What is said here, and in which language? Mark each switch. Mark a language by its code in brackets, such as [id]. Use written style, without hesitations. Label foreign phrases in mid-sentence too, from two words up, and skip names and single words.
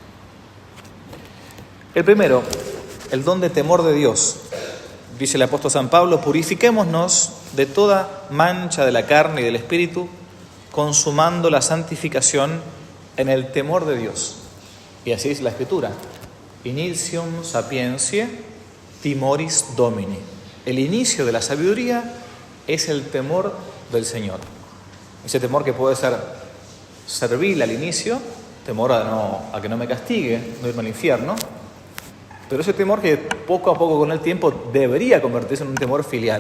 [es] El primero, el don de temor de Dios. Dice el apóstol San Pablo: purifiquémonos de toda mancha de la carne y del espíritu, consumando la santificación en el temor de Dios. Y así es la Escritura: [la] initium sapientiae timoris Domini. [es] El inicio de la sabiduría es el temor del Señor. Ese temor que puede ser servil al inicio, temor a que no me castigue, no irme al infierno, pero ese temor que poco a poco con el tiempo debería convertirse en un temor filial.